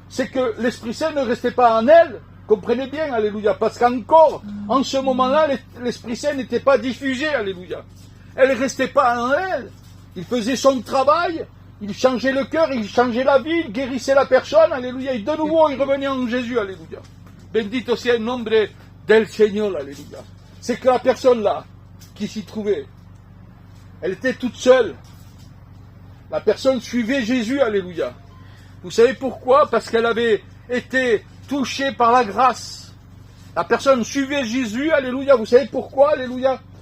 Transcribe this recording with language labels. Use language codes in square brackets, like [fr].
[fr] C'est que l'Esprit Saint ne restait pas en elle, comprenez bien, alléluia, parce qu'encore, en ce moment-là, l'Esprit Saint n'était pas diffusé, alléluia. Elle ne restait pas en elle. Il faisait son travail, il changeait le cœur, il changeait la vie, il guérissait la personne, alléluia, et de nouveau, il revenait en Jésus, alléluia. [es] Bendito sea el nombre del Señor, alléluia. [fr] C'est que la personne là, qui s'y trouvait, elle était toute seule. La personne suivait Jésus, alléluia. Vous savez pourquoi? Parce qu'elle avait été touchée par la grâce. La personne suivait Jésus, alléluia. Vous savez pourquoi, alléluia?